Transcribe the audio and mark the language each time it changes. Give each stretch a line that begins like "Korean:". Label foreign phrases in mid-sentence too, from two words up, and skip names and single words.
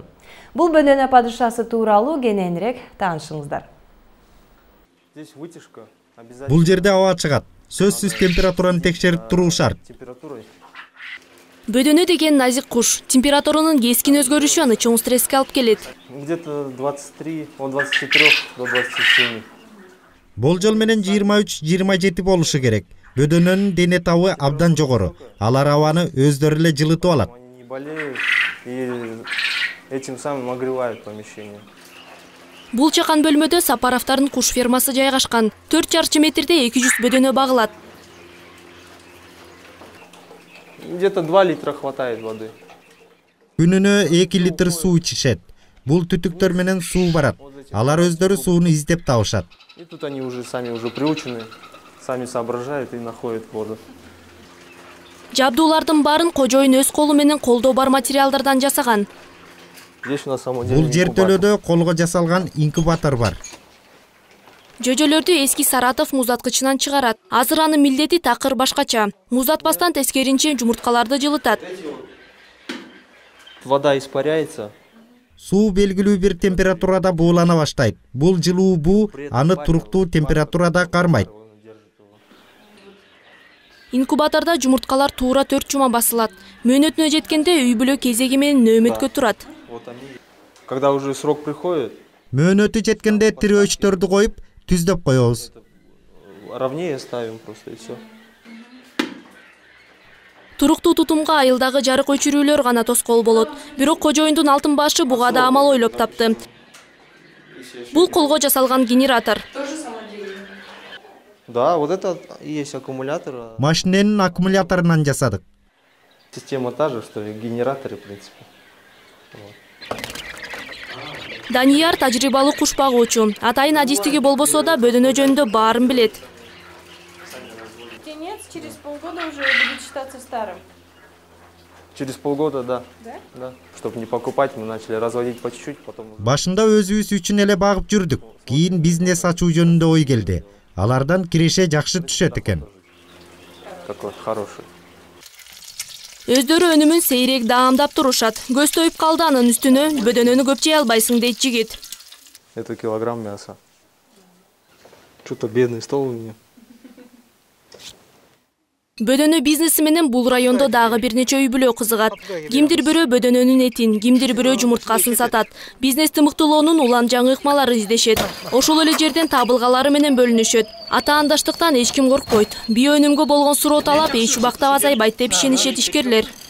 Kyrgyz: Бул бөдөнө падышасы тууралуу кененирээк таанышыңыздар. Бул жерде аба чыгат. Сөзсүз температураны текшерип туруу шарт. Бөдөнө деген назик куш. Температуранын кескин өзгөрүшү аны чоң стресске алып келет.
Russian: Где-то 23, от 23 до 27.
Kyrgyz: Болжол менен 23-27 болушу керек. Бөдөнөнүн дене табы абдан жогору. Алар абаны өздөрү эле жылытып алат.
Russian: Они не болеют и этим самым огревают помещение.
Kyrgyz: Бул чакан бөлмөдө Сапаровдардын куш фермасы жайгашкан. 4 чарчы метрде 200 бөдөнө багылат.
Russian: Где-то 2 литра хватает воды.
Kyrgyz: Күнүнө 2 литр суу ичишет. Бул түтүктөр менен суу барат. Алар өздөрү сууну издеп табышат.
Russian: И тут они уже сами приучены, сами соображают и находят воду.
Kyrgyz: Жабдуулардын баарын кожоюн өз колу менен колдоо бар материалдардан жасаган.
Russian: Здесь у нас самом деле
Kyrgyz: Бул жертөлөдө колго жасалган инкубатор бар. Жөжөлөрдү эски Саратов муздаткычынан чыгарат. Азыр анын милдети такыр башкача. Муздатпастан тескеринче жумурткаларды жылытат.
Russian: Вода испаряется.
Kyrgyz: Суу белгилүү бир температурада буулана баштайт. Бул жылуу буу аны туруктуу температурада кармайт. Инкубаторда жумурткалар туура 4 жума басылат. Мөөнөтүнө жеткенде үй бүлө кезеги менен нөөмөткө турат.
Russian: Когда уже срок приходит,
Kyrgyz: Мөөнөтү жеткенде тирөөчтөрдү коюп, түздөп коебуз.
Russian: ровнее ставим просто и все.
Kyrgyz: Туруктуу тутумга айылдагы жарык өчүрүүлөр гана тоскоол болот. Бирок кожоюндун алтын башы буга да амал ойлоп тапты. Бул колго жасалган генератор.
Russian: Да, вот это и есть аккумулятор.
Kyrgyz: Машиненин аккумуляторунан жасадык.
Russian: Система та же, что и генераторы, в принципе.
Kyrgyz: Данияр тажрыйбалуу куш багуучу. Атайын адистиги болбосо да бөдөнө жөнүндө баарын билет.
Russian: Птенец через полгода уже будет считаться старым. Через полгода, да. Да. Чтобы не покупать, мы начали разводить по чуть-чуть, потом.
Kyrgyz: Башында өзүбүз үчүн эле багып жүрдүк. Кийин бизнес ачуу жөнүндө ой келди. Алардан киреше жакшы түшөт экен.
Russian: Такой хороший.
Kyrgyz: Өздөрү өнүмүн сейрек даамдап турушат. Көз тоюп калды анын үстүнө бөдөнөнү көп жей албайсың дейт жигит.
Russian: Это килограмм мяса. Что-то бедный стол у меня.
Kyrgyz: Бөдөнө бизнеси менен бул райондо дагы бир нече үй бүлө кызыгат. Кимдир бирөө бөдөнөнүн этин, кимдир бирөө жумурткасын сатат. Бизнести мыктылоонун улам жаңы ыкмалары издешет. Ошол эле жерден табылгалары менен бөлүнүшөт. Атаандаштыктан эч ким коркпойт. Био өнүмгө болгон суроо талап эч убакта азайбайт деп ишенишет ишкерлер.